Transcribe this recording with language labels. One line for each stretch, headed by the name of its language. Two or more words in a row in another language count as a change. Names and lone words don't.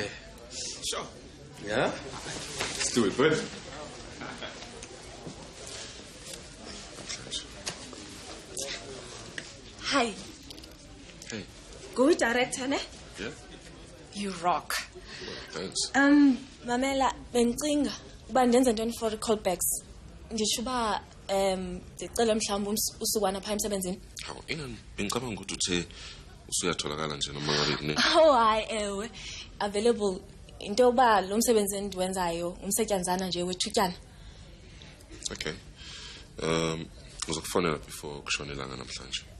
English: Sure. Yeah? Let's do it, bud. Hi. Hey. Go director, ne? Yeah? You rock. Thanks.
Xhosa: Mamela, bencinga uba ndenze ntoni
English: for callbacks.
Xhosa: Ndisho uba ndicela mhlawumbi usukwana phaa emsebenzini.
Zulu: Hawu, bengicabanga ukuthi uthe usuyatholakala nje noma ngabe ne.
Xhosa: Oh, hayi ewe. Available into yokuba lo msebenzi endiwenzayo umsetyanzana nje wethutyana. Okay.
Zulu: Uzokufonela before kushona ilanga namhlanje.